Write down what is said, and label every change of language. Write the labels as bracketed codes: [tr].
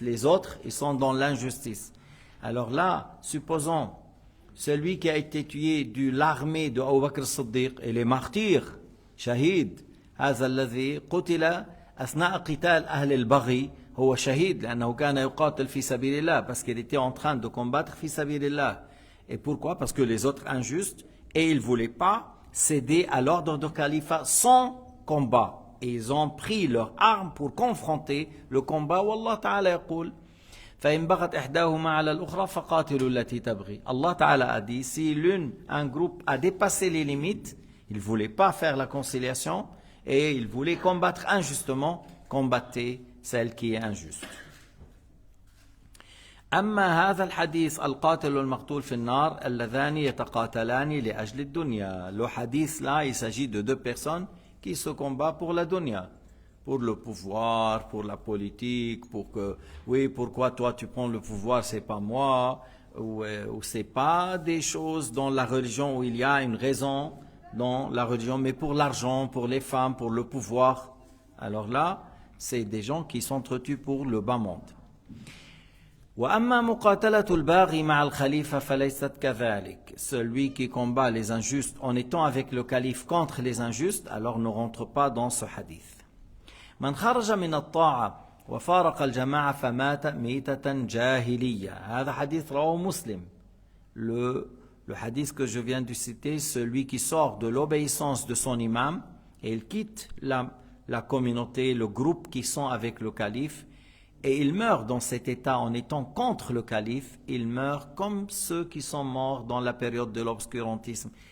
[fr] Les autres, ils sont dans l'injustice. Alors là, supposons celui qui a été tué de l'armée de Abu Bakr as-Siddiq et les martyrs, shahid, [ar] هذا الذي قتل أثناء قتال أهل البغي هو شهيد لأنه كان يقاتل في سبيل الله, [fr] parce qu'il était en train de combattre [ar] في سبيل الله. [fr] Et pourquoi? Parce que les autres injustes, et ils ne voulaient pas céder à l'ordre de califat sans combat. Et ils ont pris leurs armes pour confronter le combat. [ar] Wallah Ta'ala يقول فإن بغت إحداهما على الأخرى فقاتلوا التي تبغي. [fr] Allah Ta'ala a dit, si un groupe a dépassé les limites, il ne voulait pas faire la conciliation et il voulait combattre injustement, combattez celle qui est injuste. [ar] أما هذا الحديث القاتل والمقتول في النار اللذان يتقاتلان لأجل الدنيا. [fr] Le hadith là, il s'agit de deux personnes qui se combattent pour la dunya, pour le pouvoir, pour la politique, pour que, oui, pourquoi toi tu prends le pouvoir, c'est pas moi, ou c'est pas des choses dans la religion où il y a une raison dans la religion, mais pour l'argent, pour les femmes, pour le pouvoir. Alors là, c'est des gens qui s'entretuent pour le bas monde. [ar] وأما مقاتلة الباغي مع الخليفة فليست كذلك. [fr] Celui qui combat les injustes en étant avec le calife contre les injustes, alors ne rentre pas dans ce hadith. [ar] من خرج من الطاعة وفارق الجماعة فمات ميتة جاهلية. هذا حديث رواه مسلم. [fr] Le hadith que je viens de citer, celui qui sort de l'obéissance de son imam et il quitte la communauté, le groupe qui sont avec le calife, et il meurt dans cet état en étant contre le calife, il meurt comme ceux qui sont morts dans la période de l'obscurantisme.